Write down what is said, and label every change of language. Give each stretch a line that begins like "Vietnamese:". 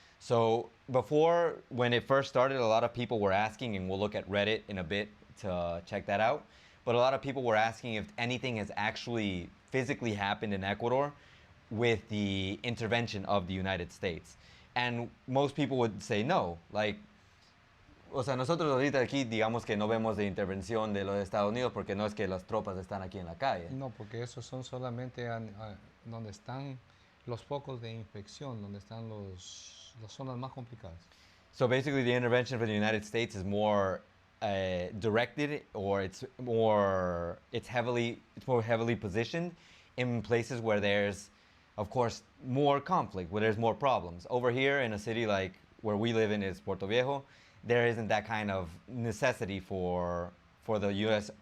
English: So before, when it first started, a lot of people were asking, and we'll look at Reddit in a bit to check that out, but a lot of people were asking if anything has actually physically happened in Ecuador with the intervention of the United States. And most people would say no.
Spanish: Like, o sea, nosotros ahorita aquí digamos que no vemos de intervención de los Estados Unidos porque no es que las tropas están aquí en la calle. No, porque esos son solamente donde están los focos de infección, donde están las zonas más complicadas.
English: So basically the intervention for the United States is more directed, or it's more heavily positioned in places where there's, of course, more conflict, where there's more problems. Over here in a city like where we live in is Puerto Viejo, there isn't that kind of necessity for the U.S.